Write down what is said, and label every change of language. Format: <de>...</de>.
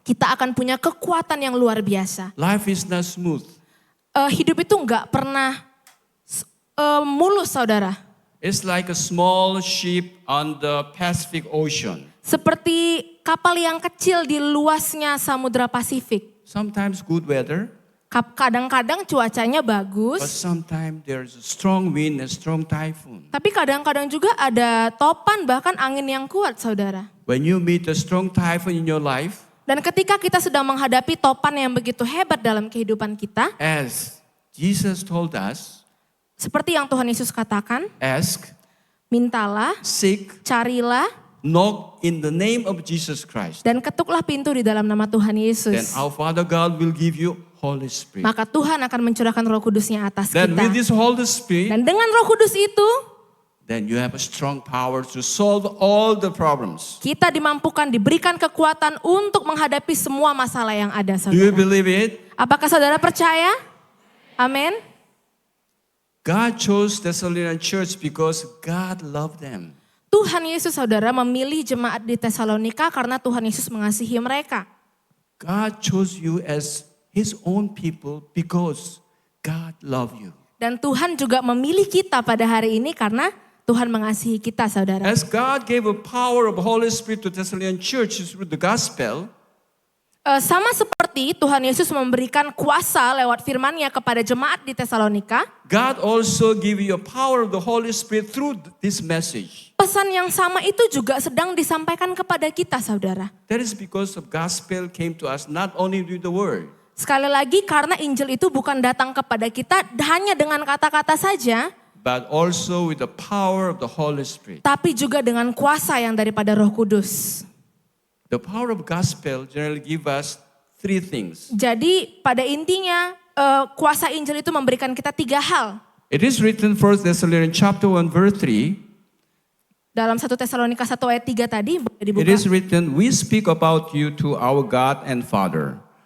<id>kita akan punya kekuatan yang luar biasa.</id> <en>Life is not smooth.</en> <id>Hidup itu nggak pernah mulus saudara.</id> <en>It's like a small ship on the Pacific Ocean.</en> <id>Seperti kapal yang kecil di luasnya Samudra Pasifik.</id> <en>Sometimes good weather,</en> <id>Kadang-kadang cuacanya</id> <en>but</en> <id>bagus,</id> <en>sometimes there's a strong wind and strong typhoon.</en> <id>tapi kadang-kadang juga ada topan bahkan angin yang kuat saudara.</id> <en>When you meet a strong typhoon in your life,</en> <id>Dan ketika kita sedang menghadapi topan yang begitu hebat dalam kehidupan kita,</id> <en>as Jesus told us,</en> <id>seperti yang Tuhan Yesus katakan,</id> <en>ask,</en> <id>mintalah,</id> <en>seek,</en> <id>carilah,</id> <en>knock in the name of Jesus Christ.</en> <id>dan ketuklah pintu di dalam nama Tuhan</id> <en>Then</en> <id>Yesus.</id> <en>our Father God will give you Holy Spirit.</en> <id>Maka Tuhan akan mencurahkan Roh Kudusnya atas</id> <en>Then with this Holy Spirit,</en> <id>Dan dengan Roh Kudus itu,</id> <en>then you have a strong power to solve all the problems.</en> <id>kita dimampukan, diberikan kekuatan untuk menghadapi semua masalah yang ada</id> <en>Do you believe it?</en> <id>Apakah saudara percaya? Amin.</id> <en>God chose Thessalonian church because God loved them.</en> <id>Tuhan Yesus saudara memilih jemaat di Tesalonika karena Tuhan Yesus mengasihi mereka.</id> <en>God chose you as His own people because God loved you.</en> <id>Dan Tuhan juga memilih kita pada hari ini karena Tuhan mengasihi kita saudara.</id> <en>As God gave a power of Holy Spirit to Thessalonian church through the gospel,</en> <id>Sama seperti Tuhan Yesus memberikan kuasa lewat firman-Nya kepada jemaat di Tesalonika,</id> <en>God also give you a power of the Holy Spirit through this message.</en> <id>pesan yang sama itu juga sedang disampaikan kepada kita saudara.</id> <en>That is because the gospel came to us not only with the word,</en> <id>Sekali lagi karena Injil itu bukan datang kepada kita hanya dengan kata-kata saja,</id> <en>but also with the power of the Holy Spirit.</en> <id>tapi juga dengan kuasa yang daripada Roh Kudus.</id> <en>The power of gospel generally give us three things.</en> <id>Jadi pada intinya kuasa Injil itu memberikan kita 3 hal.</id> <en>It is written 1 Thessalonians chapter 1 verse 3.</en> <id>Dalam 1 Tesalonika 1 ayat 3 tadi boleh dibuka.</id> <en>It is written, we speak about you to our God and Father.</en>